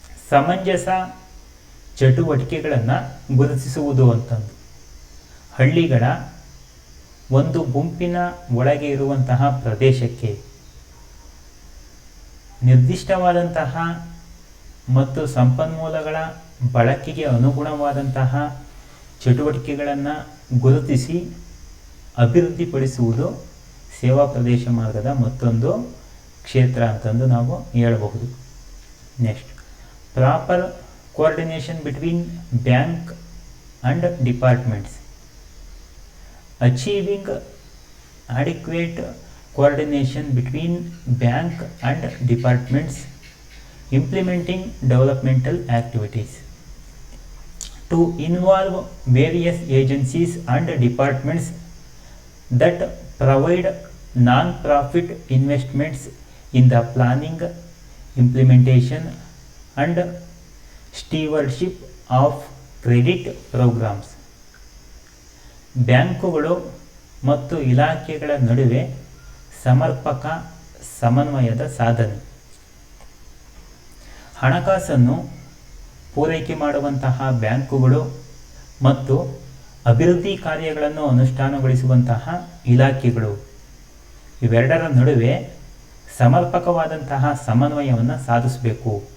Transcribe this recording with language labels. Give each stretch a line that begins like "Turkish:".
Kannada: ಸಮಂಜಸ ಚಟುವಟಿಕೆಗಳನ್ನು ಗುರುತಿಸುವುದು ಅಂತಂದು ಹಳ್ಳಿಗಳ ಒಂದು ಗುಂಪಿನ ಒಳಗೆ ಇರುವಂತಹ ಪ್ರದೇಶಕ್ಕೆ ನಿರ್ದಿಷ್ಟವಾದಂತಹ ಮತ್ತು ಸಂಪನ್ಮೂಲಗಳ ಬಳಕೆಗೆ ಅನುಗುಣವಾದಂತಹ ಚಟುವಟಿಕೆಗಳನ್ನು ಗುರುತಿಸಿ ಅಭಿವೃದ್ಧಿಪಡಿಸುವುದು ಸೇವಾ ಪ್ರದೇಶ ಮಾರ್ಗದ ಮತ್ತೊಂದು ಕ್ಷೇತ್ರ ಅಂತಂದು ನಾವು ಹೇಳಬಹುದು.
English: Next, proper coordination between bank and departments. Achieving adequate coordination between bank and departments implementing developmental activities. To involve various agencies and departments that provide non-profit investments in the planning, implementation and stewardship of credit programs.
Kannada: ಬ್ಯಾಂಕುಗಳು ಮತ್ತು ಇಲಾಖೆಗಳ ನಡುವೆ ಸಮರ್ಪಕ ಸಮನ್ವಯದ ಸಾಧನೆ. ಹಣಕಾಸನ್ನು ಪೂರೈಕೆ ಮಾಡುವಂತಹ ಬ್ಯಾಂಕುಗಳು ಮತ್ತು ಅಭಿವೃದ್ಧಿ ಕಾರ್ಯಗಳನ್ನು ಅನುಷ್ಠಾನಗೊಳಿಸುವಂತಹ ಇಲಾಖೆಗಳು ಇವೆರಡರ ನಡುವೆ ಸಮರ್ಪಕವಾದಂತಹ ಸಮನ್ವಯವನ್ನು ಸಾಧಿಸಬೇಕು.